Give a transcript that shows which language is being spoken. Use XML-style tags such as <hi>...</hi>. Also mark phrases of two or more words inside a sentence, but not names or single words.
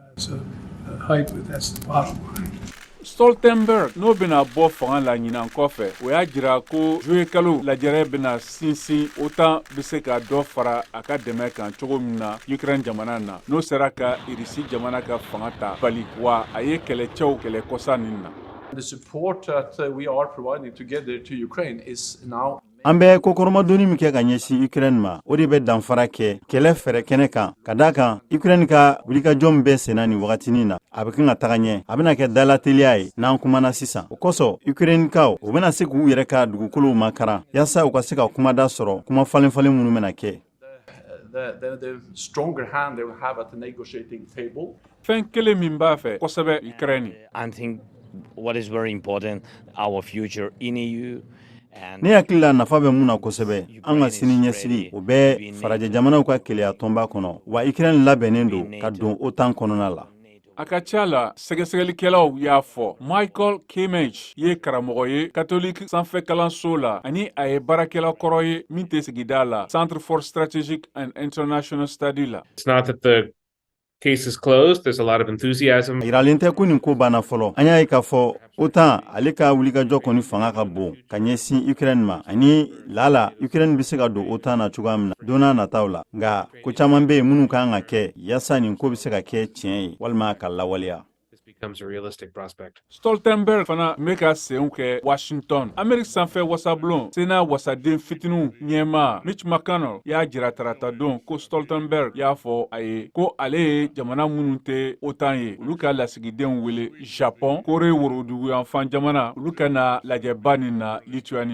<bm>Stoltenberg n'o bena bɔ fanga la ɲinan kɔfɛ o y'a jira ko juillet kalo lajɛrɛ bena sinsin OTAN be se ka dɔ fara a ka dɛmɛ kan cogo min na Ukraine jamana na n'o sera ka Russie jamana ka fanga ta bali wa a ye kɛlɛcɛw kɛlɛ kɔsa nin na.</bm> <en>The support that we are providing together to Ukraine is now.</en> <bm>An bɛ kokɔrɔmadonni min kɛ ka ɲɛsin Ukraine ma o de bɛ danfara kɛ kɛlɛ fɛrɛ kɛnɛ kan ka d'a kan Ukraine ka wulikajɔ min bɛ senna nin wagatinin na a bɛ kan ka taga ɲɛ a bɛna kɛ dalateliya ye n'an kumana sisan o kosɔn Ukrainekaw o bɛna se k'u yɛrɛ ka dugukolow makaran yaasa u ka se ka kumada sɔrɔ kuma falen-falen minnu bɛna kɛ.</bm> <en>The stronger hand they will have at the negotiating table.</en> <bm>Fɛn kelen min b'a fɛ kosɛbɛ Ukraine.</bm> <en>I think what is very important our future in EU.</en> <bm>Ne hakili la nafa bɛ mun na kosɛbɛ an ka sini ɲɛsigi o bɛ farajɛ jamanaw ka keleya tɔnba kɔnɔ wa Ukraine labɛnnen don ka don OTAN kɔnɔna la. A ka ca la sɛgɛsɛgɛlikɛlaw y'a fɔ Michael Kimmage ye karamɔgɔ ye catholique sanfɛkalanso la ani a ye baarakɛla kɔrɔ ye min tɛ sigida la Centre for Strategic and International Study la.</bm> <en>It's not that the case is closed. There's a lot of enthusiasm.</en> <bm>Yiralen tɛ ko nin ko banna fɔlɔ an y'a ye k'a fɔ OTAN ale ka wulikajɔ kɔni fanga ka bon ka ɲɛsin Ukraine ma ani lala Ukraine bɛ se ka don OTAN na cogoya min na don n'a nataw la nka ko caman bɛ yen minnu kan ka kɛ yaasa nin ko bɛ se ka kɛ tiɲɛ ye walima ka lawaleya.</bm> <en>Becomes a realistic prospect.</en> <bm>Stoltenberg fana bɛ ka senw kɛ Washington. Ameriki sanfɛ wasablon sena wasaden fitiniw ɲɛma Mitch McConnell y'a jira tarata don ko Stoltenberg y'a fɔ a ye ko ale ye jamana minnu tɛ OTAN ye olu ka lasigidenw wele Japon, Kore woroduguyanfan jamana olu ka na lajɛba nin na Lituanie.</bm>